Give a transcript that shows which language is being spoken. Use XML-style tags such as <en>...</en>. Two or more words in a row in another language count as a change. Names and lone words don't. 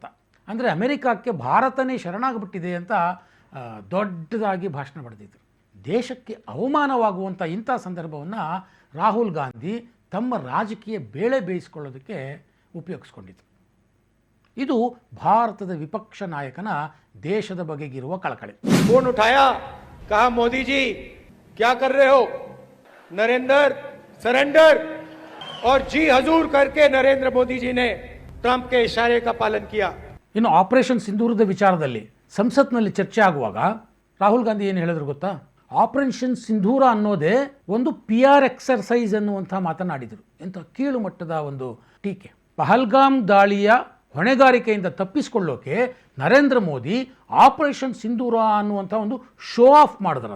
<kn>ಅಂದರೆ ಅಮೆರಿಕಕ್ಕೆ ಭಾರತನೇ ಶರಣಾಗಿಬಿಟ್ಟಿದೆ ಅಂತ ದೊಡ್ಡದಾಗಿ ಭಾಷಣ ಬರೆದಿದ್ದರು. ದೇಶಕ್ಕೆ ಅವಮಾನವಾಗುವಂಥ ಇಂಥ ಸಂದರ್ಭವನ್ನು ರಾಹುಲ್ ಗಾಂಧಿ ತಮ್ಮ ರಾಜಕೀಯ ಬೇಳೆ ಬೇಯಿಸ್ಕೊಳ್ಳೋದಕ್ಕೆ ಉಪಯೋಗಿಸ್ಕೊಂಡಿದ್ರು. ಇದು ಭಾರತದ ವಿಪಕ್ಷ ನಾಯಕನ ದೇಶದ ಬಗೆಗಿರುವ ಕಳಕಳಿ.</kn> <hi>फोन उठाया, कहा मोदी जी क्या कर रहे हो? नरेंद्र सरेंडर और जी हजूर करके नरेंद्र मोदी जी ने ट्रंप के इशारे का पालन किया.</hi> <kn>ಇನ್ನು ಆಪರೇಷನ್ ಸಿಂಧೂರದ ವಿಚಾರದಲ್ಲಿ ಸಂಸತ್ನಲ್ಲಿ ಚರ್ಚೆ ಆಗುವಾಗ ರಾಹುಲ್ ಗಾಂಧಿ ಏನು ಹೇಳಿದ್ರು ಗೊತ್ತಾ? ಆಪರೇಷನ್ ಸಿಂಧೂರ ಅನ್ನೋದೇ ಒಂದು</kn> <en>PR exercise</en> <kn>ಅನ್ನುವಂಥ ಮಾತನಾಡಿದರು. ಎಂಥ ಕೀಳು ಮಟ್ಟದ ಒಂದು ಟೀಕೆ. ಪಹಲ್ಗಾಮ್ ದಾಳಿಯ ಹೊಣೆಗಾರಿಕೆಯಿಂದ ತಪ್ಪಿಸಿಕೊಳ್ಳೋಕೆ ನರೇಂದ್ರ ಮೋದಿ ಆಪರೇಷನ್ ಸಿಂಧೂರ ಅನ್ನುವಂಥ ಒಂದು</kn> <en>show off</en> <kn>ಮಾಡಿದ್ರಂತೆ.</kn>